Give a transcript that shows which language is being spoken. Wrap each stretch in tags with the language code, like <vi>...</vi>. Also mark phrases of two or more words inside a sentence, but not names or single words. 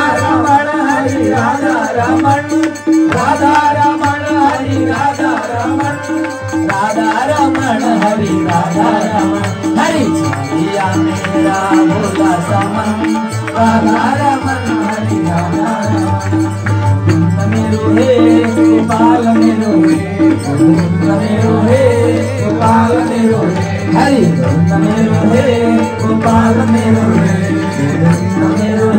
<ne>रमण हरि राधा रमण राधा रमण हरि राधा रमण राधा रमण हरि राधा रमण हरि</ne> <hi>जिया मेरा भोला</hi> <ne>समन राधा रमण हरि राधा रमण मेरो हे गोपाल मेरो हे मेरो हे गोपाल मेरो हे हरि मेरो हे गोपाल मेरो हे</ne>